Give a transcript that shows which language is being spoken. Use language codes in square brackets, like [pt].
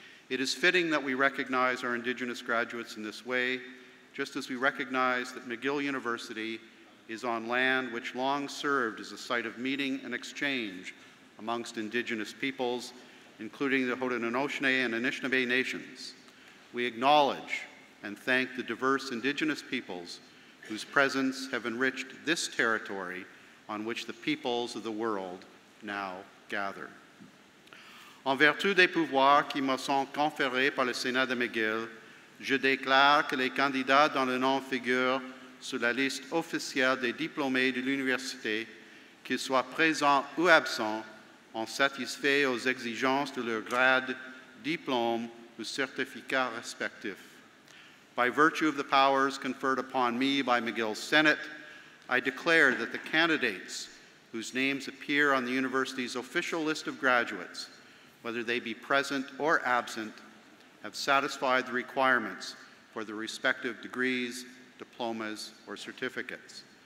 [en] It is fitting that we recognize our Indigenous graduates in this way, just as we recognize that McGill University is on land which long served as a site of meeting and exchange amongst Indigenous peoples, including the Haudenosaunee and Anishinaabe nations. We acknowledge and thank the diverse Indigenous peoples whose presence have enriched this territory on which the peoples of the world now gather. [fr] En vertu des pouvoirs qui me sont conférés par le Sénat de McGill, je déclare que les candidats dont le nom figure sur la liste officielle des diplômés de l'université, qu'ils soient présents ou absents, ont satisfait aux exigences de leur grade, diplôme ou certificat respectif. [en] By virtue of the powers conferred upon me by McGill's Senate, I declare that the candidates whose names appear on the university's official list of graduates, whether they be present or absent, have satisfied the requirements for the respective degrees, diplomas, or certificates.